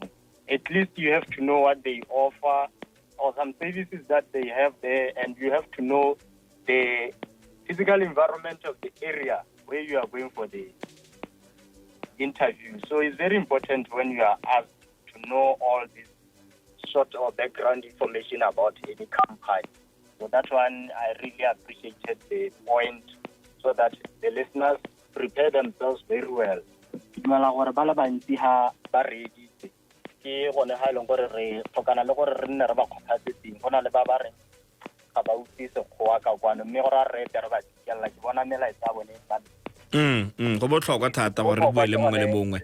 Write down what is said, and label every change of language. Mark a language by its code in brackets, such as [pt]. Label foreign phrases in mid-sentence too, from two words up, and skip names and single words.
[en] At least you have to know what they offer, or some services that they have there, and you have to know the physical environment of the area where you are going for the interview. So it's very important when you are asked to know all this sort of background information about any company. So that one, I really appreciated the point, so that the listeners prepare themselves very well. [tn] Ke gone ha ile gore re tlhokana le gore re nne re ba kgophatsetseng go na le ba ba re ga ba utse sekgowa ka kwana, mme gore re re ba tsikela ke bona melaetsa bone ba go botlhokwa thata gore re bue le mongwe le mongwe.